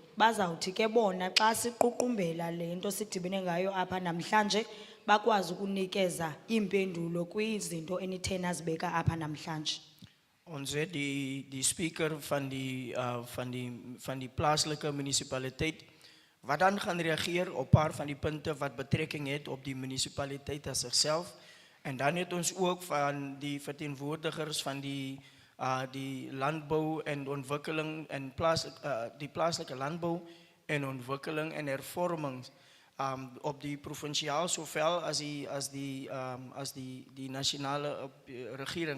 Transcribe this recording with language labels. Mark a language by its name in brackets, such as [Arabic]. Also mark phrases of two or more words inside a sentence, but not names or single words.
[Xhosa] Bazawuthi ke bona xa siququmbela lento sidibene ngayo apha namhlanje bakwazi ukunikeza impendulo kwizinto enithe nazibeka apha namhlanje. [Afrikaans] Ons het die speaker van die plaaslike munisipaliteit wat dan gaan reageer op paar van die punte wat betrekking het op die munisipaliteit as sigself. En dan het ons ook van die verteenwoordigers van die landbou en ontwikkeling en die plaaslike landbou en ontwikkeling en hervormings op die provinciaal sowel as die nasionale regering.